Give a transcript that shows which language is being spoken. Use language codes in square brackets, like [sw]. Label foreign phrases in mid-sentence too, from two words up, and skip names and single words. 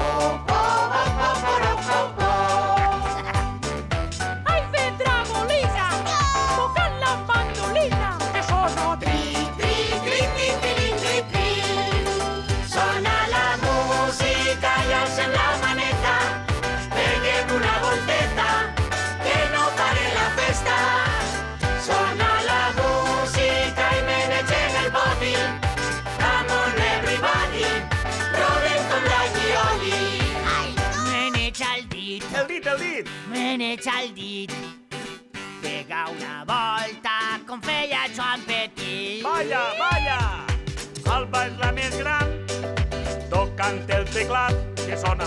[ca] Ai, fe dragolina, tocant la mandolina, que sona tri, tri, tri, tri, tri, tri, tri. Sona la música i alcem la maneta, peguem una volteta, que no pare la festa. Sona la música i menegem el body, [en] come on everybody, [ca] rodem com la Gioli. Meneja el dit. El dit. Meneja el dit. Pega una volta com feia Joan Petit. Vaya! Alba és la més gran, tocant el teclat que sona